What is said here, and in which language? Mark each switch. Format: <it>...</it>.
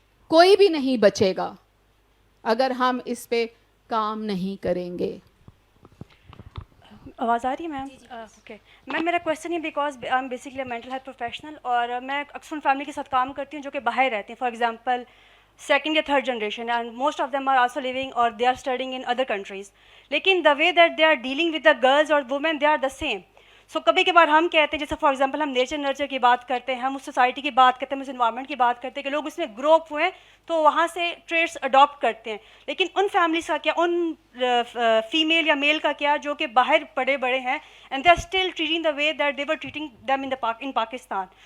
<ur>کوئی بھی نہیں بچے گا اگر ہم اس پہ کام نہیں کریں گے. آواز آ رہی ہے میم؟ اوکے میم, میرا کویشچن ہے</ur> <en>because I am basically mental health professional,</en> <ur>اور میں اکثر فیملی کے ساتھ کام کرتی ہوں جو کہ باہر رہتے ہیں, فار ایگزامپل سیکنڈ یا third generation,</ur> <en>And most of them are also living اور they are studying in other countries. لیکن the way that they are dealing with the girls اور women they are the same.</en> <ur>سو کبھی کبھار ہم کہتے ہیں, جیسے فار ایگزامپل ہم نیچر نرچر کی بات کرتے ہیں, ہم اس سوسائٹی کی بات کرتے ہیں, ہم اس انوائرمنٹ کی بات کرتے ہیں کہ لوگ اس میں گرو اپ ہوئے ہیں تو وہاں سے ٹریٹس اڈاپٹ کرتے ہیں. لیکن ان فیملیز کا کیا, ان فیمیل یا میل کا کیا جو کہ باہر پڑے بڑے ہیں</ur> <en>And they are still treating the way that they were treating them in Pakistan.</en>